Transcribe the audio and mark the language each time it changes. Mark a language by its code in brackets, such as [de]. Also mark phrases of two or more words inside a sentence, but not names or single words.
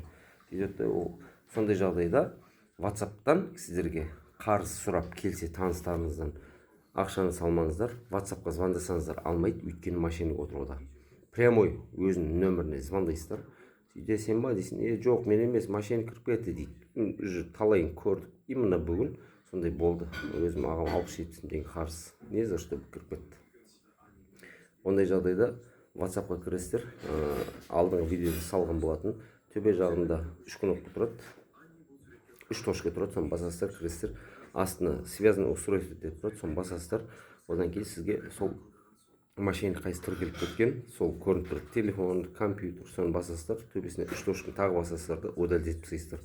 [kk] Сөйтеді, ол сондай жағдайда ватсаптан сіздерге қарыз сұрап келсе таныстарыңыздан ақшаны салмаңыздар, ватсапқа звондасаңыздар алмайды, өйткені мошенник отыруда. Прямой өзінің нөміріне звондайсыздар. Сөйте сен ба дейсің, жоқ мен емес, мошенник кіріп кетті дейді. Уже талайын көрдік. Именно бүгін сондай болды. Өзім ағам 60-70 мың теңге қарыз. [ru] Не за что [kk] кіріп кетті. Ондай жағдайда WhatsApp-қа кіресіздер, алдыңғы видеода салған болатын, төбе жағында 3 кнопка тұрады, 3 точка тұрады, соны басасыздар, кіресіздер, астына [ru] связанное устройство [kk] деп тұрады, соны басасыздар, одан кейін сізге сол мошенник қайсы тіркеліп кеткен, сол көрініп тұрады, телефон, компьютер, соны басасыздар, төбесіне 3 точканы тағы басасыздар да удалить етіп тастайсыздар.